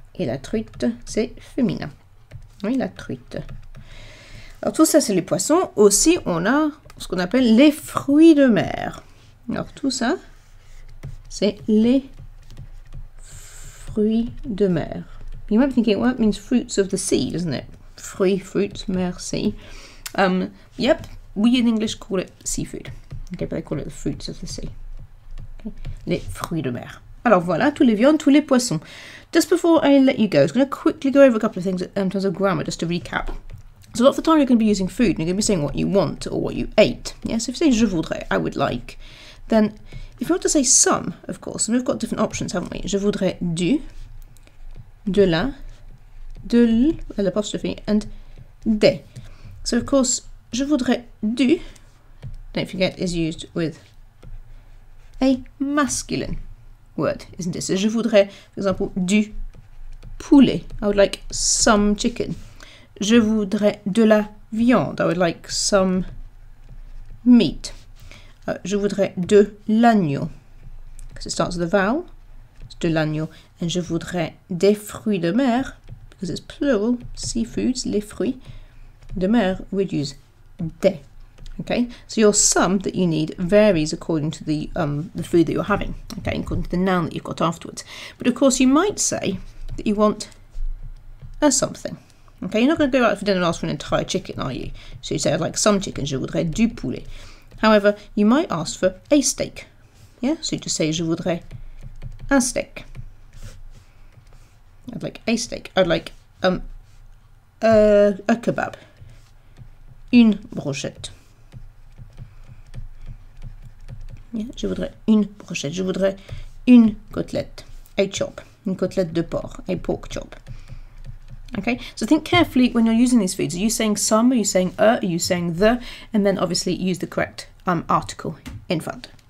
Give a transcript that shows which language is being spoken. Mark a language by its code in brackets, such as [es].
[fr] Et la truite, c'est féminin. Oui, la truite. Alors tout ça, c'est les poissons. Aussi, on a ce qu'on appelle les fruits de mer. Alors tout ça, c'est les fruits de mer. [en] You might be thinking, well, that means fruits of the sea, doesn't it? Fruits, fruits, mer, sea. Yep, we in English call it seafood. Okay, but they call it the fruits of the sea. Okay. Les fruits de mer. [fr] Alors voilà, tous les viandes, tous les poissons. [en] Just before I let you go, I was going to quickly go over a couple of things in terms of grammar, just to recap. So a lot of the time you're going to be using food, and you're going to be saying what you want or what you ate. Yeah, so if you say [fr] je voudrais, [en] I would like, then if you want to say some, of course, and we've got different options, haven't we? [fr] Je voudrais du, de la, de l'apostrophe, [en] and [fr] des. [en] So of course, [fr] je voudrais du, [en] don't forget, is used with a masculine word, isn't it? So [fr] je voudrais, [en] for example, [fr] du poulet. [en] I would like some chicken. [fr] Je voudrais de la viande. [en] I would like some meat. [fr] Je voudrais de l'agneau. [en] Because it starts with a vowel. It's [fr] de l'agneau. [en] And [fr] je voudrais des fruits de mer. [en] Because it's plural. Seafoods, [fr] les fruits de mer, [en] we'd use des. Okay, so your some that you need varies according to the food that you're having, okay, according to the noun that you've got afterwards. But of course you might say that you want a something. Okay, you're not going to go out for dinner and ask for an entire chicken, are you? So you say, I'd like some chicken, [fr] je voudrais du poulet. [en] However, you might ask for a steak. Yeah, so you just say, [fr] je voudrais un steak. [en] I'd like a steak. I'd like a kebab. [fr] Une brochette. Yeah, je voudrais une brochette. Je voudrais une côtelette. [en] A chop. [fr] Une côtelette de porc. [en] A pork chop. Okay, so think carefully when you're using these foods. Are you saying some? Are you saying are you saying the? And then obviously use the correct article in front.